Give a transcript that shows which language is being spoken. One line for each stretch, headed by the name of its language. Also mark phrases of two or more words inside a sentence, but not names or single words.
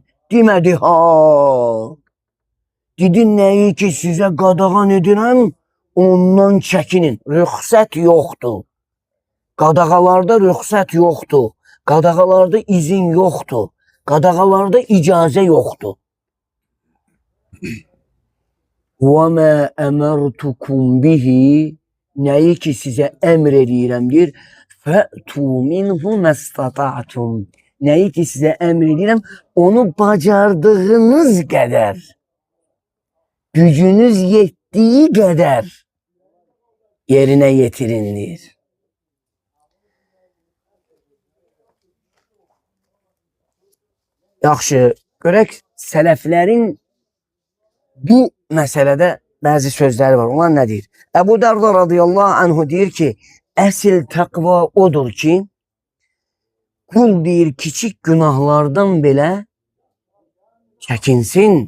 Azerbaijani: Demədi ha. Gidin neyi ki size qadağan edirəm, ondan çəkinin. Rüxsət yoxdur. Qadağalarda rüxsət yoxdur. Qadağalarda izin yoxdur. Qadağalarda icazə yoxdur.
Arabic: وَمَا أَمَرْتُكُمْ بِهِ
Azerbaijani: Neyi ki size emr edirəmdir.
Arabic: فَأْتُوا مِنْهُ مَسْتَطَعْتُمْ
Azerbaijani: Neyi ki size emr edirəm, onu bacardığınız qədər,
Turkish: gücünüz yettiği kadar yerine getirindir.
Azerbaijani: Yaxşı, görək sələflərin bu məsələdə bəzi sözləri var. Onlar nə deyir? Əbu Darda
Arabic: رضي الله عنه
Azerbaijani: deyir ki, əsl təqva odur ki, kul deyir kiçik günahlardan belə çəkinsin.